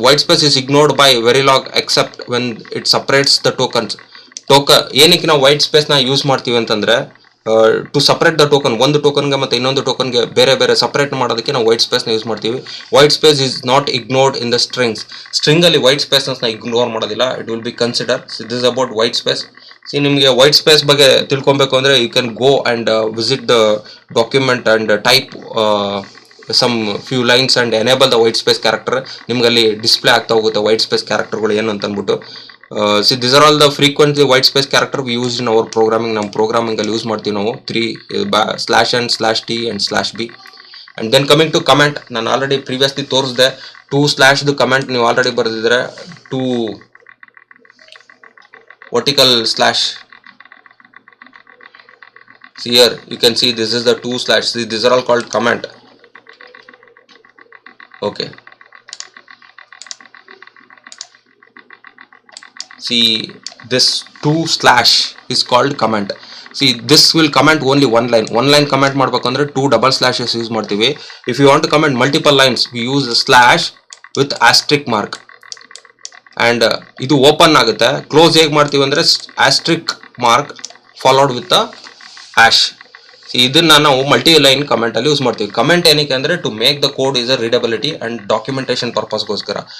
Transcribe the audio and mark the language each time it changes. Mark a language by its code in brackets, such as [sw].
[en] White space is ignored by Verilog except when it separates the tokens. [kn] ಏನಕ್ಕೆ ನಾವು white ಸ್ಪೇಸ್ನ use ಮಾಡ್ತೀವಿ ಅಂತಂದ್ರೆ [en] to separate the token, [kn] ಒಂದು ಟೋಕನ್ಗೆ ಮತ್ತು ಇನ್ನೊಂದು ಟೋಕನ್ಗೆ ಬೇರೆ ಸಪ್ರೇಟ್ ಮಾಡೋದಕ್ಕೆ ನಾವು ವೈಟ್ ಸ್ಪೇಸ್ನ ಯೂಸ್ ಮಾಡ್ತೀವಿ. [en] white space is not ignored in the [kn] ಸ್ಟ್ರಿಂಗಲ್ಲಿ white ಸ್ಪೇಸ್ನ ignore ಮಾಡೋದಿಲ್ಲ. [en] It will be consider. This about white space. [kn] ನಿಮಗೆ ವೈಟ್ ಸ್ಪೇಸ್ ಬಗ್ಗೆ ತಿಳ್ಕೊಬೇಕು ಅಂದರೆ [en] You can go and visit the document and type some few lines and enable the white space character. [kn] ನಿಮ್ಗೆ ಅಲ್ಲಿ display ಆಗ್ತಾ ಹೋಗುತ್ತೆ white space ಕ್ಯಾರೆಕ್ಟರ್ಗಳು ಏನು ಅಂತ ಅಂದ್ಬಿಟ್ಟು. [en] This are all the frequently white space character we use in our programming. [kn] ನಮ್ಮ programming ಅಲ್ಲಿ use ಮಾಡ್ತೀವಿ ನಾವು 3 /n /t and /b. [en] and then coming to comment, [kn] ನಾನು ಆಲ್ರೆಡಿ ಪ್ರೀವಿಯಸ್ಲಿ ತೋರಿಸಿದೆ. 2/ ಕಮೆಂಟ್ ನೀವು already ಬರೆದಿದ್ರೆ 2 vertical slash. [en] See here you can see this is the 2/. See, these are all called comment. Okay, see this 2/ is called comment. See, this will comment only one line comment [kn] ಮಾಡಬೇಕಂದ್ರೆ [en] 2 double slashes [kn] use ಮಾಡ್ತೀವಿ. [en] If you want to comment multiple lines we use a slash with asterisk mark. [kn] and ಇದು open ಆಗುತ್ತೆ. Close ಹೇಗೆ ಮಾಡ್ತೀವಿ ಅಂದ್ರೆ [en] asterisk mark followed with the hash. [kn] ಇದನ್ನ ನಾವು multi line comment ಅಲ್ಲಿ ಯೂಸ್ ಮಾಡ್ತೀವಿ. ಕಮೆಂಟ್ ಏನಕ್ಕೆ ಅಂದ್ರೆ [en] to make the code is a readability [kn] and documentation ಪರ್ಪಸ್ಗೋಸ್ಕರ.